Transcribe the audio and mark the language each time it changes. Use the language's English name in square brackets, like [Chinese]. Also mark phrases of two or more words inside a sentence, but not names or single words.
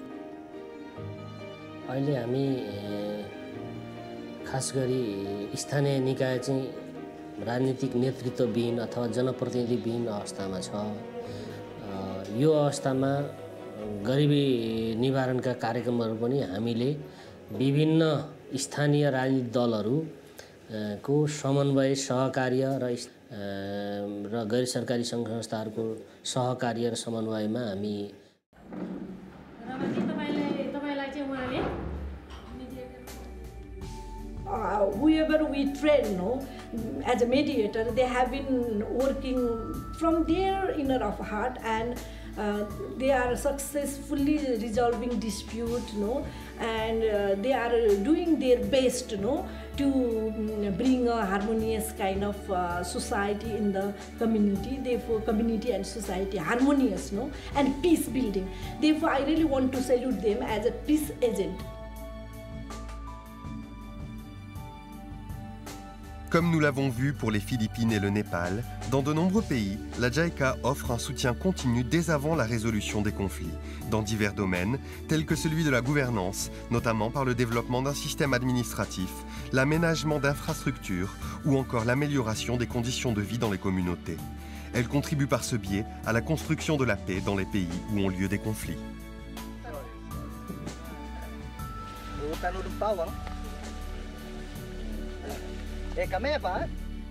[Nepali] अहिले हामी खास गरी स्थानीय निकाय चाहिँ राजनीतिक नेतृत्वविहीन अथवा जनप्रतिनिधिविहीन अवस्थामा छ यो अवस्थामा गरिबी निवारणका कार्यक्रमहरू पनि हामीले विभिन्न स्थानीय राजनीतिक दलहरू को समन्वय सहकार्य र गैर सरकारी सङ्घ संस्थाहरूको सहकार्य र समन्वयमा हामी [English] whoever we train, as a mediator, they have been working from their inner of heart, and they are successfully resolving dispute, and they are doing their best, to bring a harmonious kind of society in the community. Therefore, community and society harmonious, and peace building. Therefore, I really want to salute them as a peace agent. [French] Comme nous l'avons vu pour les Philippines et le Népal, dans de nombreux pays, la JICA offre un soutien continu dès avant la résolution des conflits, dans divers domaines, tels que celui de la gouvernance, notamment par le développement d'un système administratif, l'aménagement d'infrastructures ou encore l'amélioration des conditions de vie dans les communautés. Elle contribue par ce biais à la construction de la paix dans les pays où ont lieu des conflits. [Filipino] Kami pa?